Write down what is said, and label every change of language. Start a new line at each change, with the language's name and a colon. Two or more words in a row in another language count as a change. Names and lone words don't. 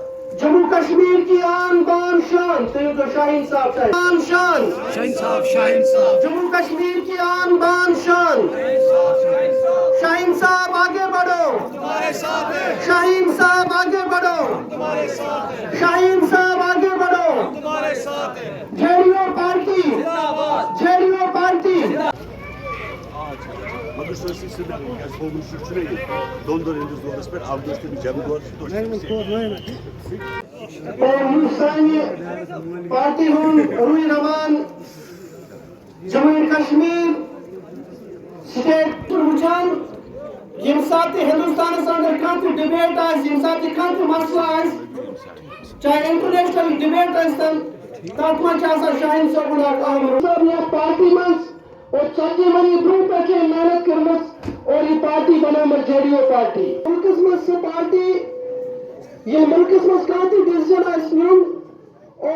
Hindi: जम्मू कश्मीर की आन बान शान, तो शाहीन साहब आन शान, शाहीन साहब, शाहीन साहब, जम्मू कश्मीर की आन बान शान, शाहीन साहब आगे बढ़ो, तुम्हारे साथ हैं। शाहीन साहब आगे बढ़ो, तुम्हारे साथ हैं। शाहीन साहब आगे बढ़ो, तुम्हारे साथ हैं। जेडीयू पार्टी जिंदाबाद, जेडीयू पार्टी।
Kashmiri: مگر سُہ ٲسۍ سُہ ہومُت شُر چھُنہ یہِ دۄن دۄن ہِنٛدِس دورَس پٮ۪ٹھ اَکھ دۄہ چھِ تٔمِس جنٛگ دور اور ہندوستانی پارٹی ہُنٛد روی رمان جموں کشمیر سٹیٹ وٕچھان ییٚمہِ ساتہٕ تہِ ہندوستانَس اندر کانٛہہ تہِ ڈِبیٹ آسہِ، ییٚمہِ ساتہٕ تہِ کانٛہہ تہِ مسلہٕ آسہِ، چاہے
English: international debate
Kashmiri: ٲسۍتن، تتھ منٛز چھِ آسان شاہین صٲبُن اکھ اہم رول یتھ پارٹی منٛز اور 40 ؤری برونٛہہ پٮ۪ٹھ چھِ محنت کٔرمٕژ اور یہِ پارٹی بنٲومٕژ جےڈیو پارٹی مُلکس منٛز سُہ پارٹی ییٚلہِ مُلکس منٛز کانٛہہ تہِ ڈِسیجن آسہِ نیُن اور